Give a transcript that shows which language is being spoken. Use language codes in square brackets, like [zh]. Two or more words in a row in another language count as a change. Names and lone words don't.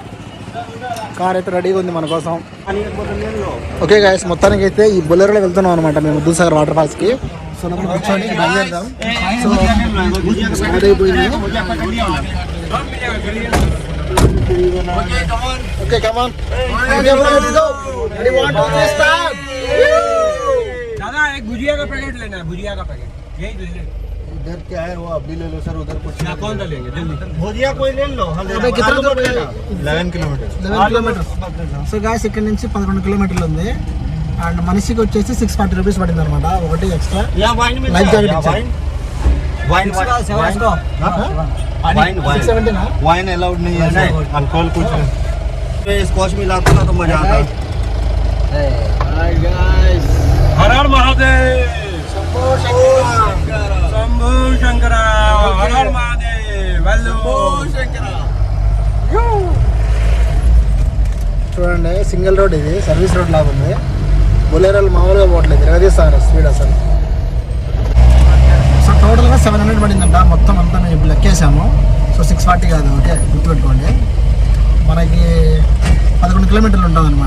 [te] కార్ అయితే రెడీగా ఉంది మన కోసం. [en] OK guys, [te] మొత్తానికి అయితే ఈ బొలెరోలో వెళ్తున్నాం అనమాట మేము దూద్ సాగర్ వాటర్ ఫాల్స్కి. సో మనం కూర్చొని బయలుదేరుదాం. సో స్టార్ట్ అయిపోయింది. [en] OK come on. [hi] दादा एक भुजिया का पैकेट लेना है, भुजिया का पैकेट यही ले ले। इधर क्या है वो आप भी ले लो सर, उधर कुछ ना कौन सा लेंगे जल्दी भुजिया कोई ले लो. 11 किलोमीटर. [te] సో గాయస్ ఇక్కడ నుంచి 11 కిలోమీటర్లు ఉంది. అండ్ మనిషికి వచ్చేసి 640 రూపీస్ పడింది అనమాట. ఒకటి [en] extra life jacket [te] ఇచ్చారు. [en] wine allowed [hi] नहीं है, अल्कोहल कुछ नहीं. स्कॉच मिलाते ना तो मजा आता है. हर हर महादेव शंभो शंकर हर हर महादेव शंभो शंकर. [te] చూడండి [en] single road, [te] ఇది [en] service road [te] లాగా ఉంది. బొలెరోలు మామూలుగా పోవట్లేదు, తిరగదీస్తారు స్పీడ్ అసలు. సో టోటల్గా 700 పడిందంట మొత్తం అంతా. మేము ఇప్పుడు లెక్కేసాము. సో 640 కాదు, ఓకే గుర్తుపెట్టుకోండి. మనకి 11 కిలోమీటర్లు ఉంటుంది అనమాట.